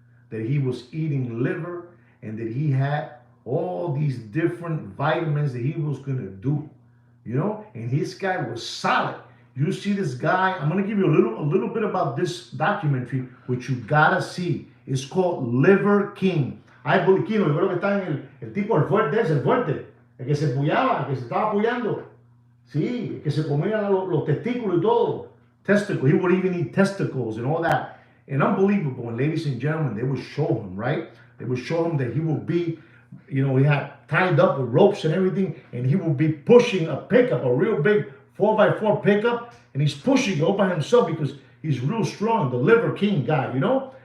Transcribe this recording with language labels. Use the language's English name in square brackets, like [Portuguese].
[English] And that he had all these different vitamins that he was going to do. You know, and his guy was solid. You see this guy, I'm going to give you a little bit about this documentary, which you gotta see. It's called Liver King. [Spanish] Ay, Boliquino, yo creo que está en el tipo, el fuerte, el que se puyaba, el que se estaba puyando. Sí, el que se comía los testículos y todo. [English] Testicles, he would even eat testicles and all that. And unbelievable. And ladies and gentlemen, they would show him, right? They would show him that he would be, you know, he had tied up with ropes and everything, and he would be pushing a pickup, a real big 4x4 pickup, and he's pushing it all by himself because he's real strong, the Liver King guy, you know?